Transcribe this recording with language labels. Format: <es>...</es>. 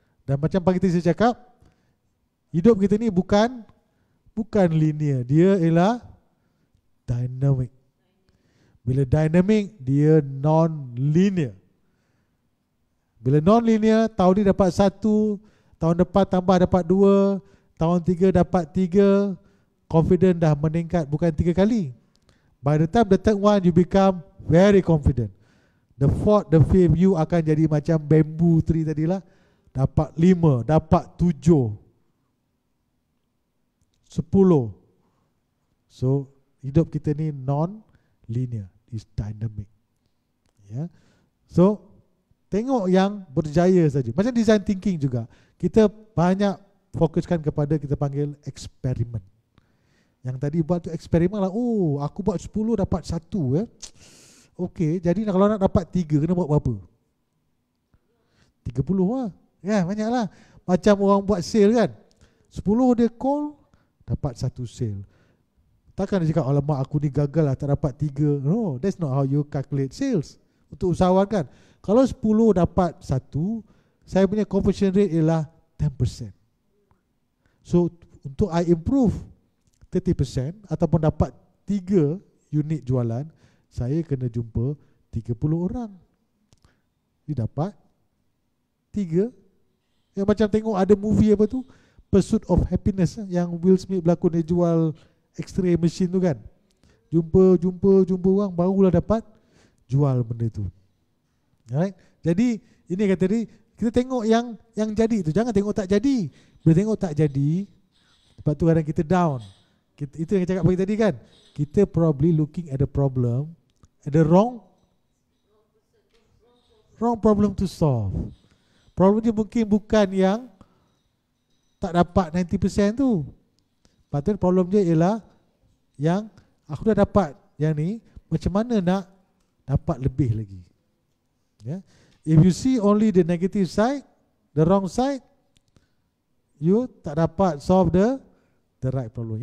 <ms>Dan macam pagi tadi saya cakap, hidup kita ni bukan linear, dia ialah dynamic. Bila dynamic, dia non-linear. Bila non-linear, tahun ni dapat 1, tahun depan tambah dapat 2, tahun 3 dapat 3, confident dah meningkat bukan 3 kali.</ms> <en>By the time the third one, you become very confident. The fourth, the fifth, you</en> <ms>akan jadi macam</ms> <en>bamboo tree tadilah.</en> <ms>Dapat 5, dapat 7, 10. So, hidup kita ni non-linear,</ms> <en>is dynamic.</en> <ms>Ya. So, tengok yang berjaya saja. Macam design thinking juga. Kita banyak fokuskan kepada kita panggil eksperimen. Yang tadi buat tu eksperimen lah. Oh, aku buat 10 dapat 1 ya. Okey, jadi kalau nak dapat 3 kena buat berapa? 30 lah. Ya, banyak lah. Macam orang buat sale kan. 10 dia call, dapat 1 sale. Takkan dia cakap, alamak aku ni gagal lah tak dapat 3.</ms> <en>No, that's not how you calculate sales.</en> <ms>Untuk usahawan kan. Kalau 10 dapat 1, saya punya conversion rate ialah 10%. So, untuk</ms> <en>I improve</en> <ms>30% ataupun dapat 3 unit jualan, saya kena jumpa 30 orang. Dia dapat 3. Yang macam tengok ada movie apa tu, Pursuit of Happiness, yang Will Smith berlakon, dia jual X-ray machine tu kan. Jumpa orang barulah dapat jual benda tu. Alright. Jadi ini kata dia, kita tengok yang jadi tu, jangan tengok tak jadi. Bila tengok tak jadi, sebab tu kadang kita down. Itu yang saya cakap pagi tadi kan.</ms> <en>Kita probably looking at the problem, at the wrong problem to solve.</en> <ms>Problem dia mungkin bukan yang tak dapat 90% tu. Patut problem dia ialah yang aku dah dapat yang ni, macam mana nak dapat lebih lagi. Yeah.</ms> <en>If you see only the negative side, the wrong side, you</en> <ms>tak dapat</ms> <en>solve the right problem.</en>